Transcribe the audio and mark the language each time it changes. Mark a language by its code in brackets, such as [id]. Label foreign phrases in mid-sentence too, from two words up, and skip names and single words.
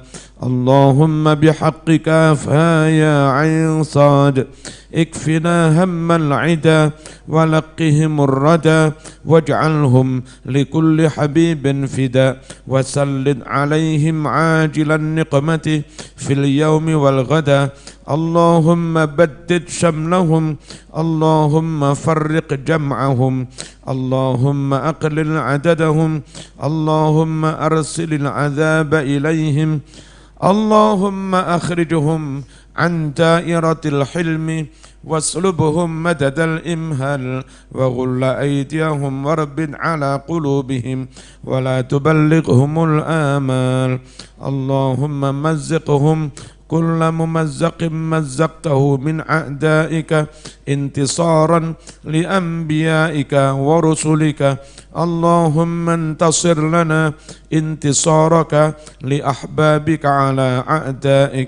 [ar] اللهم بحقك فيا عين صاد اكفنا هم العدا ولقهم الردى واجعلهم لكل حبيب فدا وسلط عليهم عاجلا نقمة في اليوم والغدا. اللهم بدد شملهم اللهم فرق جمعهم اللهم أقلل عددهم اللهم أرسل العذاب إليهم اللهم أخرجهم عن دائرة الحلم واسلبهم مدد الإمهال وغل أيديهم واربط على قلوبهم ولا تبلغهم الآمال. اللهم مزقهم كل ممزق مزقته من أعدائك انتصارا لأنبيائك ورسلك. اللهم انتصر لنا انتصارك لأحبابك على أعدائك.